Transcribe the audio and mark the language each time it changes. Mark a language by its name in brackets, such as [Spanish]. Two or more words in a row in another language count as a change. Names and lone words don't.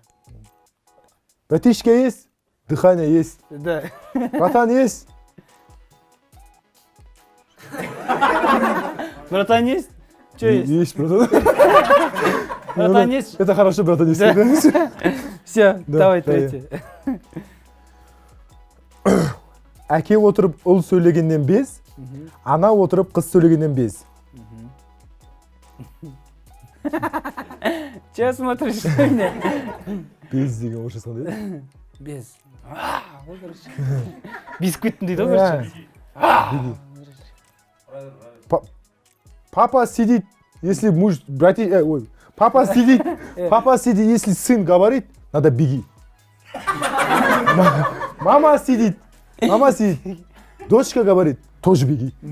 [Russian] Братишка есть, дыхание есть, Да. братан есть. Братан есть? Что есть? Есть, братан. Братан есть? Это хорошо, братан есть. Да. Да. Все, Да, давай да, третий. [Kazakh] Әке отырып ұл сөйлегеннен без, ана отырып қыз сөйлегеннен без. [Russian] Че смотришь на меня? [Kazakh] Без деген орысша қандай? [Russian] Без. Ой, короче. [Kazakh] Бисквиттің дейді ғой, короче. [Russian] Папа сидит, если муж, папа сидит, если сын говорит, надо беги. Мама сидит, дочка говорит, тоже беги.